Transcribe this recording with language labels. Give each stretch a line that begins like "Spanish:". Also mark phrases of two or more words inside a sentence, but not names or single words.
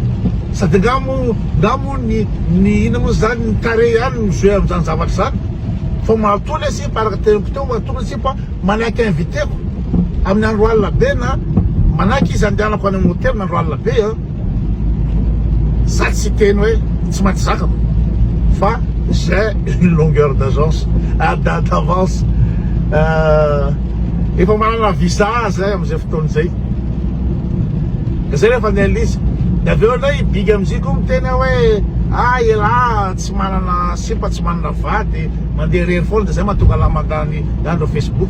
Malagasy: Sady ngamo ny ino moa zany ny tare ihany mizoe amin'izany zavatra zany. Fa matoa le sipa araka teniko teo, matoa le sipa manaiky inviteko amin'ny andro alina be na manaiky izy andehanako any amin'ny hôtel n'andro alina be za tsy teny hoe tsy maintsy zakako fa
French: j'ai une longueur d'avance.
Malagasy: Efa manana visa zay am'izay fotoana zay. Zay rehefa andeha izy de aveo lay bigy am'izay koa miteny hoe ela tsy manana sipa, tsy manana vady, mandeha rery foana, de zay mahatonga la mandany andro Facebook.